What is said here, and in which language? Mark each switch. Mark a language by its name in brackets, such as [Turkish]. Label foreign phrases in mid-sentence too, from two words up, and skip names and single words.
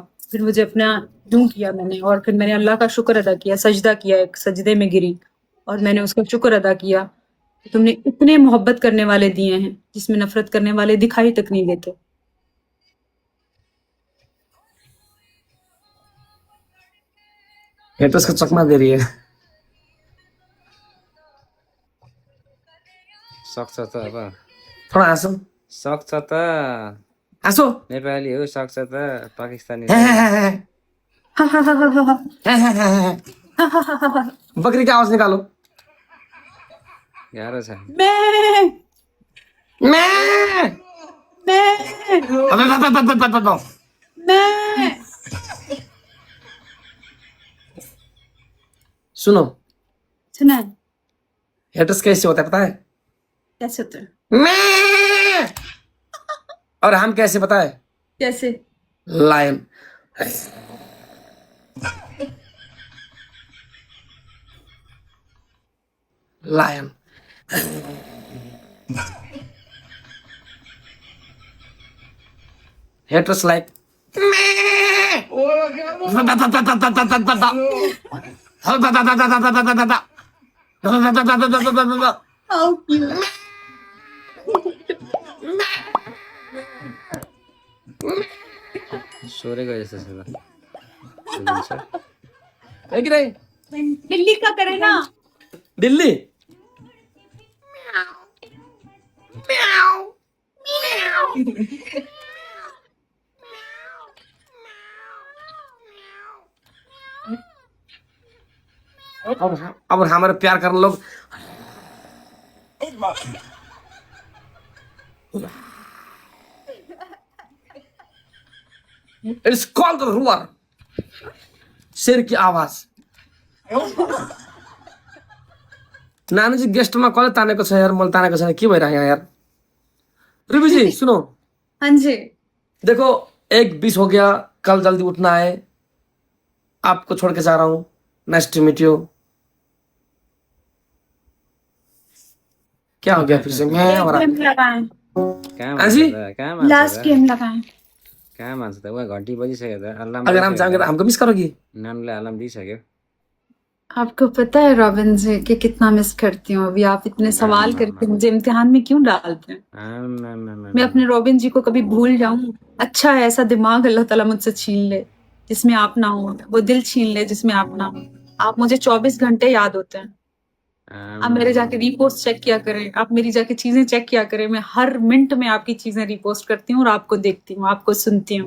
[Hindi] फिर मुझे अपना यूं किया मैंने, और फिर मैंने अल्लाह का शुक्र अदा किया, सजदा किया, एक सजदे में गिरी, और मैंने उसका शुक्र अदा किया कि तुमने इतने मोहब्बत करने वाले दिए हैं जिसमें नफरत करने वाले दिखाई तक नहीं देते। हेटर्स का चकमा दे रही है। [Nepali] सक्छ त अब थोड़ा हाँसो, सक्छ त हाँसो। नेपाली हो, सक्छ त पाकिस्तानी [Hindi] बकरी की आवाज निकालो। [Nepali] गाह्रो छ। [Hindi] मैं मैं मैं सुनो, सुना है? हेटर्स कैसे होता है पता है? कैसे होता है? मैं। और हम कैसे पता है? कैसे? [English] Lion. Lion. Haters like How cute. [Nepali] सोरेको जस्तो छ त। [Hindi] है कि नहीं? दिल्ली का करे ना। दिल्ली। अब हमारे प्यार करने लोग [English] it's called the roar, [Hindi] शेर की आवाज। [Nepali] नानी जी गेस्टमा कसले तानेको छ यार, मैले तानेको छैन, के भइरहेको यहाँ यार? [Hindi] रुबी जी सुनो। हाँ जी। देखो 1:20 हो गया, कल जल्दी उठना है, आपको छोड़ के जा रहा हूँ। [English] nice to meet you. [Hindi] क्या हो गया फिर से? मैं हो रहा लास्ट गेम लगाएं। [Nepali] कहाँ मान्छ त? उहाँ घन्टी बजिसक्यो त। अलार्म [Hindi] अगर हम चाहेंगे तो हमको मिस करोगी? [Nepali] नानुलाई अलार्म दिइसक्यो। [Hindi] आपको पता है रॉबिन जी कि कितना मिस करती हूँ अभी आप इतने सवाल करके मुझे इम्तिहान में क्यों डालते हैं मैं अपने रॉबिन जी को कभी भूल जाऊं अच्छा है ऐसा दिमाग अल्लाह ताला मुझसे छीन ले जिसमें आप ना हो वो दिल छीन ले जिसमें आप ना हो आप मुझे 24 घंटे याद होते हैं आप मेरे जाके रीपोस्ट चेक किया करें आप मेरी जाके चीजें चेक किया करें मैं हर मिनट में आपकी चीजें रीपोस्ट करती हूँ और आपको देखती हूँ आपको सुनती हूँ